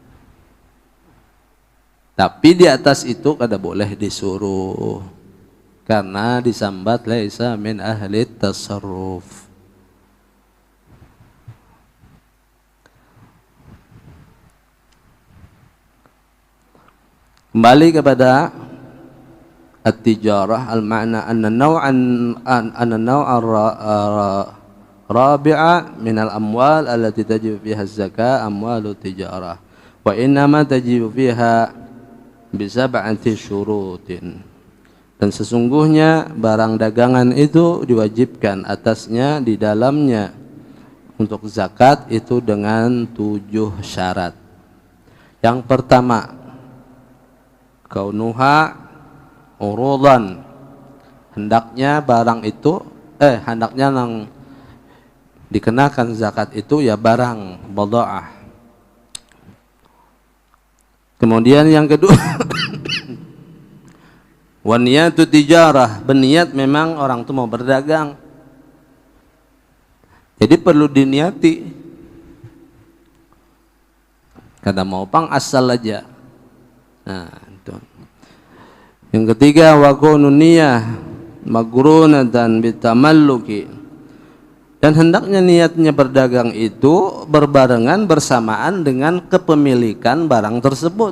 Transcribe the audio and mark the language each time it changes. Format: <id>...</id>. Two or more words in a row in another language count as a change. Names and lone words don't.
<bjn>Tapi di atas itu kada boleh disuruh, karena disambat</bjn> <ar>ليس من أهل التصرف.</ar> <id>Kembali kepada</id> <ar>التجارة، المعنى أن نوعا رابعا من الأموال التي تجب فيها الزكاة أموال تجارة وإنما تجب فيها بسبعة شروط.</ar> <id>Dan sesungguhnya barang dagangan itu diwajibkan atasnya di dalamnya untuk zakat itu dengan 7 syarat. Yang pertama,</id> <ar>كونها عروضا,</ar> <id>hendaknya barang itu hendaknya yang dikenakan zakat itu ya barang bada'ah. Kemudian yang kedua</id> <ar>ونية التجارة,</ar> <id>berniat memang orang itu mau berdagang, jadi perlu diniati, kada mau pang asal aja. Nah itu. Yang ketiga</id> <ar>وكون النية مقرونة بالتملك,</ar> <id>dan hendaknya niatnya berdagang itu berbarengan bersamaan dengan kepemilikan barang tersebut.</id>